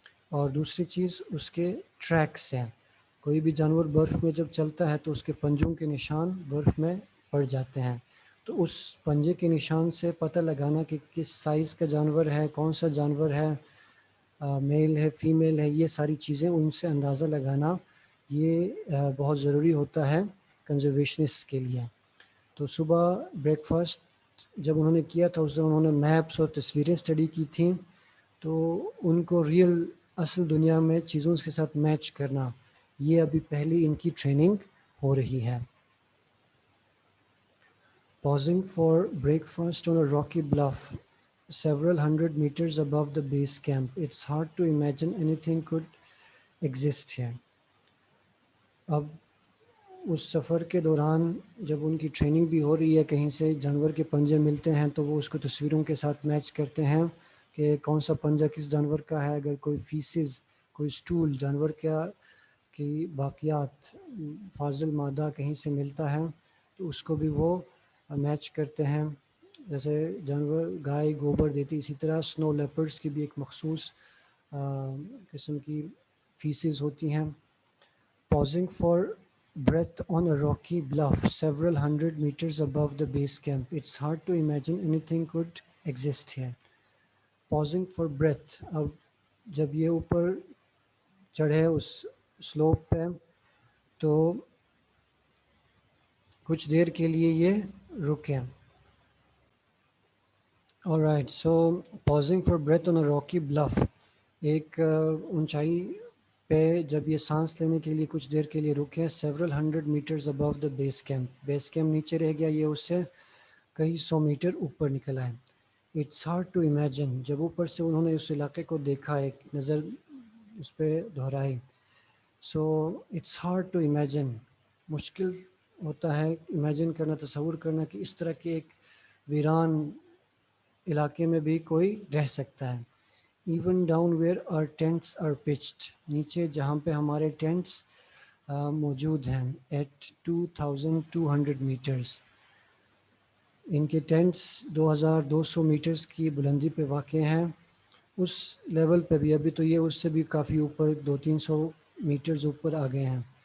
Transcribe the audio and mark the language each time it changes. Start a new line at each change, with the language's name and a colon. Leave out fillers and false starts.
Urdu: اور دوسری چیز اس کے ٹریک سے، کوئی بھی جانور برف میں جب چلتا ہے تو اس کے پنجوں کے نشان برف میں پڑ جاتے ہیں، تو اس پنجے کے نشان سے پتہ لگانا کہ کس سائز کا جانور ہے، کون سا جانور ہے، میل ہے فیمیل ہے، یہ ساری چیزیں ان سے اندازہ لگانا یہ بہت ضروری ہوتا ہے کنزرویشنسٹ کے لیے. تو صبح بریک فاسٹ جب انہوں نے کیا تھا اس دن انہوں نے میپس اور تصویریں اسٹڈی کی تھیں، تو ان کو ریئل اصل دنیا میں چیزوں کے ساتھ میچ کرنا، یہ ابھی پہلی ان کی ٹریننگ ہو رہی ہے.
English: Pausing for breakfast on a rocky bluff several hundred meters above the base camp. It's hard to imagine anything could exist here.
Urdu: اب اس سفر کے دوران جب ان کی ٹریننگ بھی ہو رہی ہے، کہیں سے جانور کے پنجے ملتے ہیں تو وہ اس کو تصویروں کے ساتھ میچ کرتے ہیں کہ کون سا پنجہ کس جانور کا ہے. اگر کوئی فیسز، کوئی سٹول جانور کی باقیات، فاضل مادہ کہیں سے ملتا ہے تو اس کو بھی وہ میچ کرتے ہیں. جیسے جانور گائے گوبر دیتی، اسی طرح سنو لیپرڈس کی بھی ایک مخصوص قسم کی فیسز ہوتی ہیں.
English: Pausing for breath on a rocky bluff several hundred meters above the base camp. It's hard to imagine anything could exist here. Pausing for breath.
Urdu: اب جب یہ اوپر چڑھے اس سلوپ پہ تو کچھ دیر کے لیے یہ رکیں.
English: Alright, so pausing for breath on a rocky bluff.
Urdu: ایک اونچائی پہ جب یہ سانس لینے کے لیے کچھ دیر کے لیے رکے.
English: several hundred meters above the base camp.
Urdu: Base camp نیچے رہ گیا، یہ اس سے کئی سو میٹر اوپر نکل آئے.
English: It's hard to imagine.
Urdu: جب اوپر سے انہوں نے اس علاقے کو دیکھا، ایک نظر اس پہ دہرائی.
English: So it's hard to imagine.
Urdu: مشکل ہوتا ہے امیجن کرنا، تصور کرنا کہ اس طرح کے ایک ویران علاقے میں بھی کوئی رہ سکتا ہے.
English: Even down where our tents are pitched.
Urdu: نیچے جہاں پہ ہمارے ٹینٹس موجود ہیں.
English: At 2200 meters.
Urdu: ان کے ٹینٹس 2200 میٹرز کی بلندی پہ واقع ہیں. اس لیول پہ بھی ابھی تو یہ اس سے بھی کافی اوپر 200-300 میٹرز اوپر آ گئے ہیں.